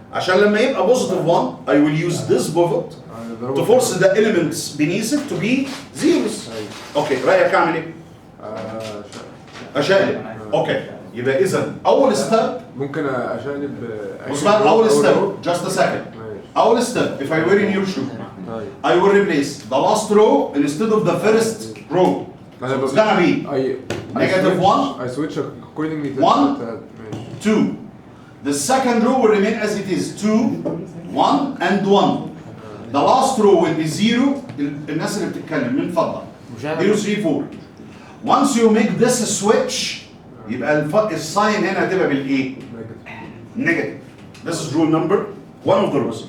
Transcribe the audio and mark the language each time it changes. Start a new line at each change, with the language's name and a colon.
Arabic: عشان لما يبقى بوزيتيف 1
English: I will use this pivot to force the elements beneath it to be zeros.
Arabic: اوكي رايك اعمل ايه؟ اشقلب اوكي يبقى اذا اول ستيب ممكن اشقلب بص بقى اول ستيب
English: just a second
Arabic: ماشي
English: اول step if I were in your shoe
Arabic: طيب
English: I will replace the last row instead of the first row so it's gonna be negative 1 I switch accordingly to 1
Arabic: ماشي
English: 2 the second row will remain as it is 2 1 and 1 the last row will be 0
Arabic: الناس اللي بتتكلم من فضل
English: 0 3 4 once you make this switch
Arabic: يبقى الساين هنا هتبقى بالايه؟
English: negative this is rule number one of the rules